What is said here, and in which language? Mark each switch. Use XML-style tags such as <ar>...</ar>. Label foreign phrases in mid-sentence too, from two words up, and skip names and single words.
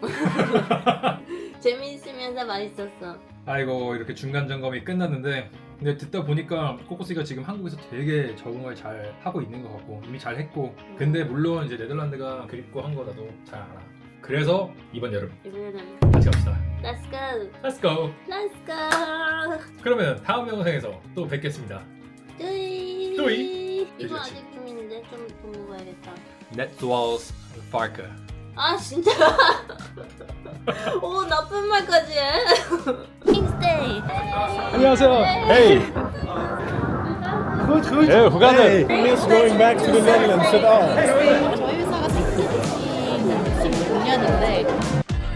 <ko>재미있으면서 맛있었어. 아이고 이렇게 중간 점검이 끝났는데, 근데 듣다 보니까 코코스가 지금 한국에서 되게 적응을 잘 하고 있는 것 같고 이미 잘 했고, 근데 물론 이제 네덜란드가 그립고 한 거 나도 잘 알아. 그래서 이번 여름 이번에는 같이 갑시다.</ko> <en>Let's go. Let's go. Let's go.</en> <ko>그러면 다음 영상에서 또 뵙겠습니다. 뚜이. 뚜이. 이거 그치. 아직 좀 있는데 좀 먹어야겠다.</ko> <nl>Net zoals varken.</nl> <ko>아 진짜. 오 나쁜 말까지 해. 킹스데이. 안녕하세요.</ko> <nl>Hey. Goed, goed. Hoe gaat het?</nl> <en>Miss going back to the Netherlands at all?</en> <ko>저희 회사가 16년인데</ko>